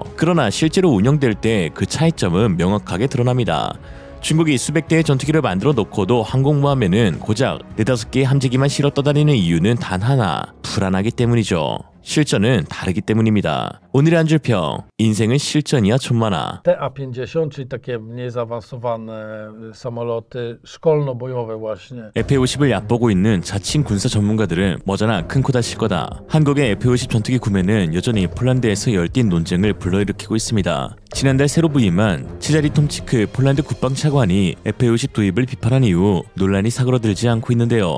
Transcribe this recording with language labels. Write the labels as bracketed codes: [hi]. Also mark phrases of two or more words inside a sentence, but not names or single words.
[ko] 그러나 실제로 운영될 때 그 차이점은 명확하게 드러납니다. 중국이 수백 대의 전투기를 만들어 놓고도 항공모함에는 고작 4-5개의 함재기만 실어 떠다니는 이유는 단 하나, 불안하기 때문이죠. 실전은 다르기 때문입니다. 오늘의 한 줄 평, 인생은 실전이야 천만아. [pl] TA-50, czyli takie mniej zaawansowane samoloty szkolno-bojowe właśnie. [ko] F-50을 얕보고 있는 자칭 군사 전문가들은 머지나 큰 코 다칠 거다. 한국의 F-50 전투기 구매는 여전히 폴란드에서 열띤 논쟁을 불러일으키고 있습니다. 지난달 새로 부임한 치자리 톰치크 폴란드 국방차관이 F-50 도입을 비판한 이후 논란이 사그러들지 않고 있는데요.